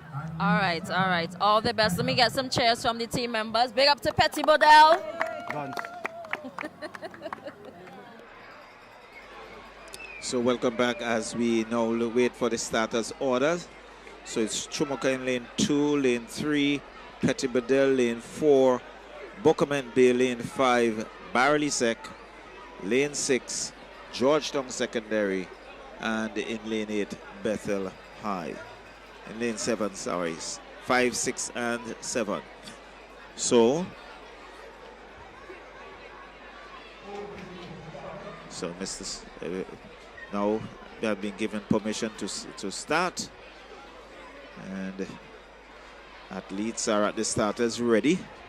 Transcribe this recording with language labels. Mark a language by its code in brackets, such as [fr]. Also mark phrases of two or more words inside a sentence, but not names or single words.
[en] All right. All the best. Let me get some cheers from the team members. Big up to Pettibodel. So welcome back as we now wait for the starters' orders. So it's Chumuka in lane 2, lane 3, Pettibodel lane 4, Buckerman Bay lane 5, Barley Sec, lane 6, Georgetown Secondary, and in lane 8, Bethel High. In lane 7, sorry. 5, 6, and 7. So now they have been given permission to start, and athletes are at the starters ready.